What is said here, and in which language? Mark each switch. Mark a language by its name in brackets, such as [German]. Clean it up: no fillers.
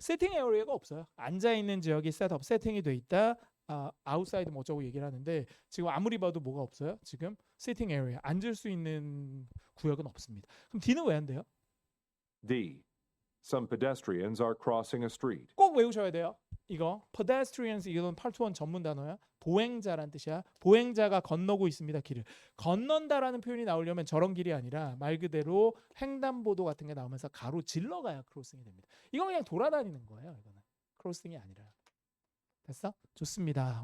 [Korean] 세팅 에어리어가 없어요. 앉아 있는 지역이 셋업 세팅이 돼 있다. 아웃사이드 뭐 어쩌고 얘기를 하는데 지금 아무리 봐도 뭐가 없어요. 지금 시팅 에어리어 앉을 수 있는 구역은 없습니다. 그럼 D는 왜 안 돼요? D. [English] Some pedestrians are crossing a street. [Korean] 꼭 외우셔야 돼요. 이거 pedestrians 이건 파트 1 전문 단어야. 보행자란 뜻이야. 보행자가 건너고 있습니다. 길을. 건넌다라는 표현이 나오려면 저런 길이 아니라 말 그대로 횡단보도 같은 게 나오면서 가로질러 가야 크로싱이 됩니다. 이건 그냥 돌아다니는 거예요. 이거는 크로싱이 아니라. 됐어? 좋습니다.